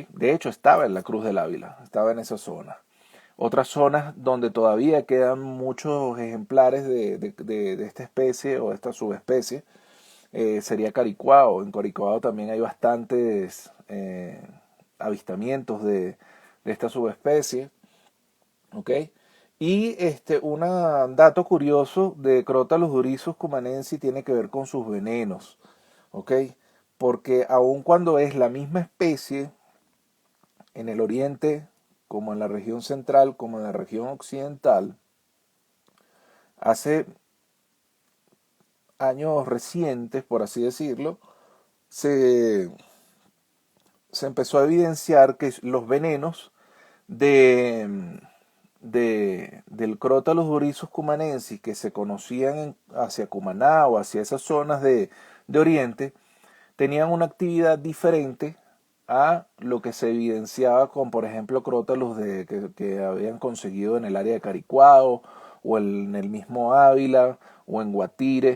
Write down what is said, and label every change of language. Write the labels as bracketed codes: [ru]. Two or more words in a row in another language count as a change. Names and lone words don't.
[es] De hecho, estaba en la Cruz del Ávila, estaba en esa zona. Otras zonas donde todavía quedan muchos ejemplares de esta especie o de esta subespecie sería Caricuao. En Caricuao también hay bastantes avistamientos de esta subespecie. ¿Ok? Y un dato curioso de Crotalus durissus cumanensis tiene que ver con sus venenos. ¿Ok? Porque aun cuando es la misma especie, en el oriente, como en la región central, como en la región occidental, hace años recientes, por así decirlo, se, se empezó a evidenciar que los venenos de, del Crotalus oryzus cumanensis que se conocían hacia Cumaná o hacia esas zonas de Oriente, tenían una actividad diferente a lo que se evidenciaba con, por ejemplo, Crotalus que habían conseguido en el área de Caricuao o en el mismo Ávila o en Guatire.